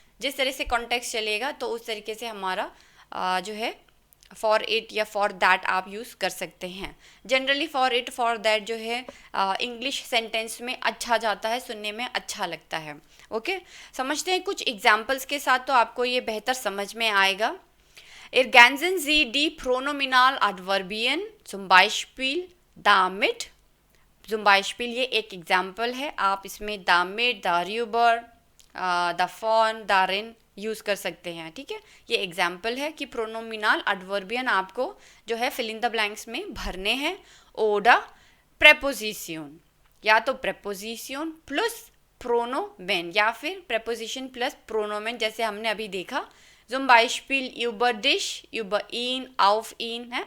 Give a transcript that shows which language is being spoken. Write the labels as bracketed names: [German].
[Hindi] जिस तरह से कॉन्टेक्स्ट चलेगा तो उस तरीके से हमारा जो है फॉर इट या फॉर दैट आप यूज़ कर सकते हैं। Generally for it, for that जो है इंग्लिश सेंटेंस में अच्छा जाता है, सुनने में अच्छा लगता है। ओके, समझते हैं कुछ एग्जाम्पल्स के साथ तो आपको ये बेहतर समझ में आएगा। [German] Ergänzen Sie die Pronominal Adverbien, zum Beispiel damit, zum Beispiel [Hindi] ये एक एग्जाम्पल है, आप इसमें damit, darüber, davon, darin use कर सकते हैं, ठीक है। ये एग्जाम्पल है कि प्रोनोमिनल एडवर्बियन आपको जो है फिल इन द ब्लैंक्स में भरने हैं। ओडा प्रेपोजिशन, या तो प्रेपोजिशन प्लस प्रोनोमेन या फिर प्रेपोजिशन प्लस प्रोनोमेन, जैसे हमने अभी देखा [German] zum Beispiel über dich, über ihn, auf ihn [Hindi] है।